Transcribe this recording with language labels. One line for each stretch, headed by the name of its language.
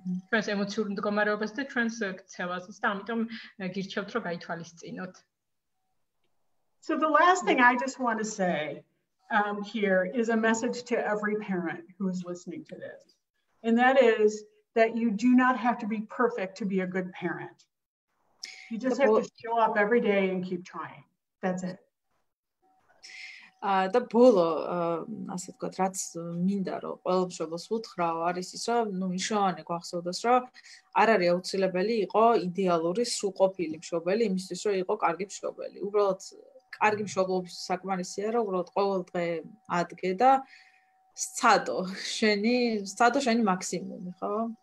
Georgian: ჩვენს ემოციურ მდგომარეობაზე და ჩვენს ქცევაზე და ამიტომ გირჩევთ, რომ გაითვალისწინოთ.
English: So the last thing I just want to say here is a message to every parent who is listening to this. And that is that you do not have to be perfect to be a good parent. You just have to show up every day and keep trying. That's it.
Georgian: და ბოლო ასე ვთქვათ, რაც მინდა რომ ყველა მშობელს უთხრა, არის ის, რომ ნუ მნიშვნელოვანი გვახსოვდეს, რომ არ არის აუცილებელი იყო იდეალური სრულყოფილი მშობელი იმისთვის, რომ იყო კარგი მშობელი. უბრალოდ კარგი მშობლობის საკმარისია, რომ უბრალოდ ყოველ დღე ადგე და სცადო შენი მაქსიმუმი, ხო?